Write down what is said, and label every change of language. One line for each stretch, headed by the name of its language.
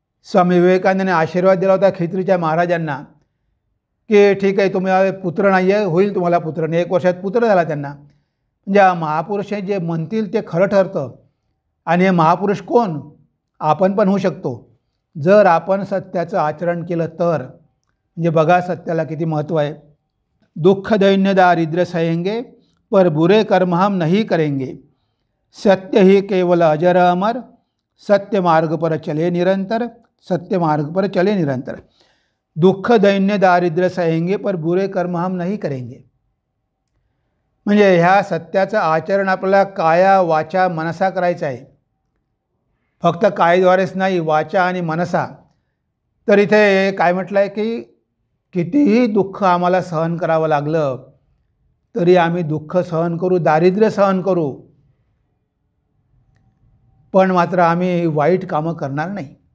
Marathi: स्वामी विवेकानंदांनी आशीर्वाद दिला होता खित्रीच्या महाराजांना की ठीक आहे, तुम्हाला पुत्र नाही आहे, होईल तुम्हाला पुत्र. नाही, 1 वर्षात पुत्र झाला त्यांना. म्हणजे महापुरुष जे म्हणतील ते खरं ठरतं. आणि हे महापुरुष कोण? आपण पण होऊ शकतो जर आपण सत्याचं आचरण केलं तर. म्हणजे बघा सत्याला किती महत्त्व आहे.
Hindi: दुःख दैन्य दारिद्र्य सहेंगे पर बुरे कर्म हम नहीं करेंगे, सत्य ही केवल अजर अमर, सत्य मार्ग पर चले निरंतर, सत्य मार्ग पर चले निरंतर. दुःख दैन्य दारिद्र्य सहेंगे पर बुरे कर्म हम नहीं करेंगे.
Marathi: म्हणजे ह्या सत्याचं आचरण आपल्याला काया वाचा मनसा करायचं आहे. फक्त कायद्वारेच नाही, वाचा आणि मनसा. तर इथे काय म्हटलं आहे की कितीही दुःख आम्हाला सहन करावं लागलं तरी आम्ही दुःख सहन करू, दारिद्र्य सहन करू, पण मात्र आम्ही वाईट कामं करणार नाही.